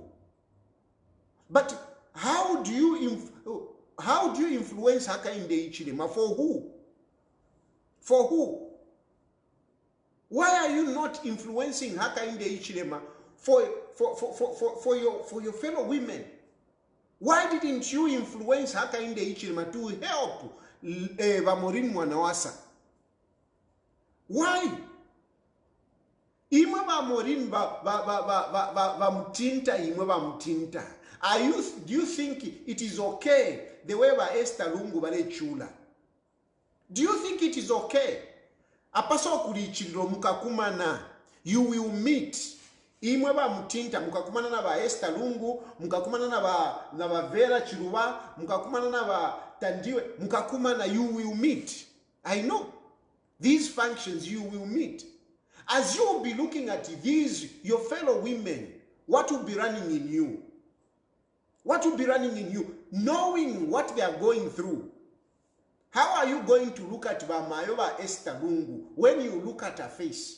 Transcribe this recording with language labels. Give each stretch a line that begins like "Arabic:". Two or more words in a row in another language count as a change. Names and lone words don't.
English: But how do you influence Hakainde Ichilema? For who? For who? Why are you not influencing Hakainde Ichilema for your fellow women? Why didn't you influence Hakainde Ichilema to help Maureen Mwanawasa? Why?
Bemba: Imwe ba Maureen ba Mtinta, imwe ba Mtinta.
English: Do you think it is okay the way ba Esther Lungu
Bemba: bale chula?
English: Do you think it is okay?
Bemba: Apaso kulichiro mukakumana,
English: you will meet.
Bemba: Imwe ba Mtinta mukakumana na ba Esther Lungu, mukakumana na ba Vera Chiruba, mukakumana na ba Tandiwe, mukakumana,
English: you will meet. I know. These functions you will meet. As you will be looking at these, your fellow women, what will be running in you? What will be running in you? Knowing what they are going through. How are you going to look at Bamaeva Esther Lungu when you look at her face?